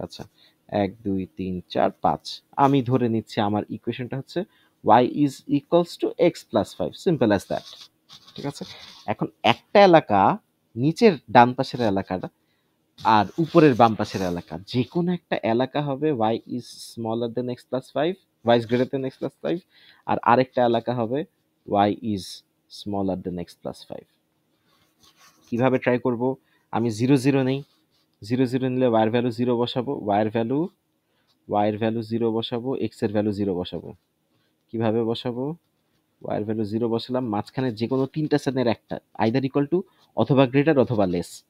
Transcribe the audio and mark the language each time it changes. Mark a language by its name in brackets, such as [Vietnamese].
[Bangla] আচ্ছা, 1 2 3 4 5, আমি ধরে নিচ্ছি আমার ইকুয়েশনটা হচ্ছে [English] y is equals to x plus 5, simple as that. [Bangla] ঠিক আছে, এখন একটা এলাকা, নিচের ডান পাশের এলাকাটা আর উপরের বাম পাশের এলাকা, যে কোনো একটা এলাকা হবে [English] y is smaller than x plus 5, y is greater than x plus 5, [Bangla] আর আরেকটা এলাকা হবে [English] y is smaller than x plus 5। [Bangla] কিভাবে ট্রাই করব? আমি 0 0 নেই, 0 0 নিলে y এর ভ্যালু 0 বসাবো, y এর ভ্যালু 0 বসাবো, x এর ভ্যালু 0 বসাবো। কিভাবে বসাবো? y এর ভ্যালু 0 বসালাম, মাঝখানে যে কোনো তিনটা সেনের একটা, [English] either equal to [Bangla] অথবা গ্রেটার অথবা লেস।